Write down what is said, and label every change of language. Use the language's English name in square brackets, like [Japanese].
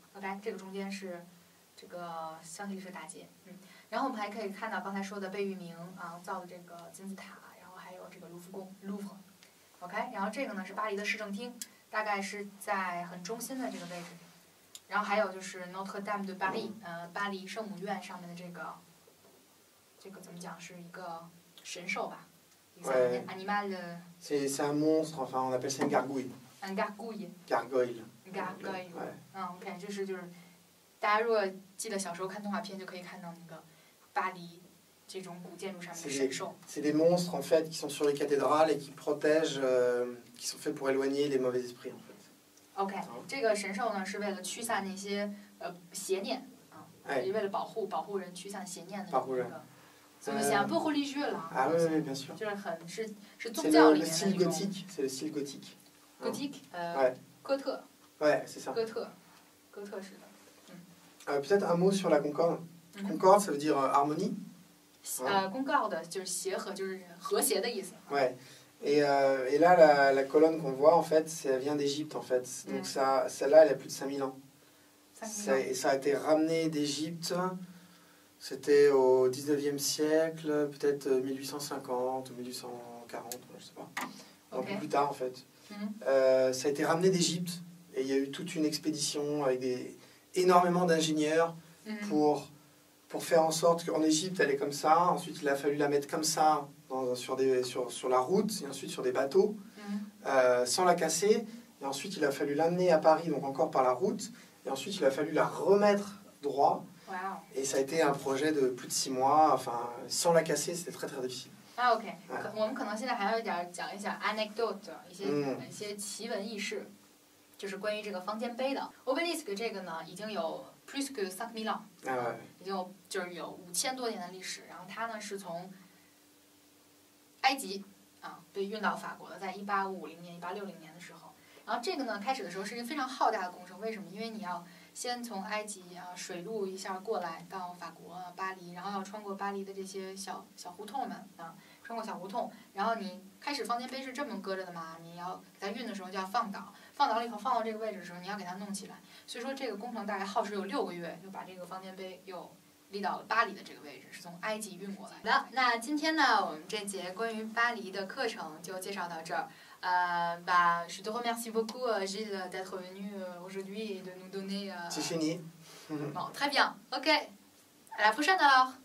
[Chinese] OK， 这个中间是这个香榭丽舍大街，然后我们还可以看到刚才说的贝聿铭造的这个金字塔，然后还有这个卢浮宫 Louvre。OK， 然后这个呢是巴黎的市政厅。大概是在很中心的这个位置，然后还有就是 Notre Dame de Paris， 巴黎圣母院上面的这个怎么讲是一个神兽吧 ？Animal。 [French] C'est un monstre, enfin on appelle ça une gargouille. Un gargouille. [English] Gargoyle. Gargoyle。 [Chinese] OK， 就是大家如果记得小时候看动画片，就可以看到那个巴黎这种古建筑上面的神兽。 [French] C'est des monstres en fait qui sont sur les cathédrales et qui protègent, qui sont faits pour éloigner les mauvais esprits en fait. [Chinese] OK， 这个神兽呢是为了驱散那些邪念也为了保护人，驱散邪念的那个。所以 [French] c'est un peu religieux là。 Ah oui, bien sûr。 [Chinese] 就是是宗教里面的那种。 [French] C'est le style gothique. Gothique， [Chinese] 哥特。 [French] Ouais, c'est ça。 [Chinese] 哥特式的。 [French] Peut-être un mot sur la Concorde. Concorde, ça veut dire harmonie. [Chinese] Concorde 就是协和，就是和谐的意思。 [French] Ouais. Et là, la colonne qu'on voit, en fait, ça vient d'Égypte, en fait. Donc celle-là, elle a plus de 5000 ans. Et ça a été ramené d'Égypte, c'était au 19e siècle, peut-être 1850 ou 1840, je sais pas. Un peu plus tard, en fait. Ça a été ramené d'Égypte, et il y a eu toute une expédition avec énormément d'ingénieurs pour faire en sorte qu'en Égypte, elle est comme ça. Ensuite, il a fallu la mettre comme ça sur la route, et ensuite sur des bateaux, sans la casser. Et ensuite, il a fallu l'amener à Paris, donc encore par la route. Et ensuite, il a fallu la remettre droit. Wow. Et ça a été un projet de plus de 6 mois. Enfin, sans la casser, c'était très très difficile. Ah, OK。 [Chinese] 我们可能现在还要讲一下 anecdote， 一些奇闻异事，就是关于这个方尖碑的。 Obélisque 这个呢，已经有 [French] plus que 5000 ans， [Chinese] 已经就是有5000多年的历史。然后它呢是从埃及被运到法国的，在1850年、1860年的时候。然后这个呢，开始的时候是一个非常浩大的工程。为什么？因为你要先从埃及水路一下过来到法国巴黎，然后要穿过巴黎的这些小胡同们穿过小胡同。然后你开始方尖碑是这么搁着的嘛，你要给它运的时候就要放倒，放倒了以后放到这个位置的时候，你要给它弄起来。所以说这个工程大概耗时有6个月，就把这个方尖碑又立到了巴黎的这个位置，是从埃及运过来的。那今天呢，我们这节关于巴黎的课程就介绍到这儿。 [French] Je te remercie beaucoup, Gilles, d'être venu aujourd'hui et de nous donner. C'est fini. Bon, très bien. OK. À la prochaine alors.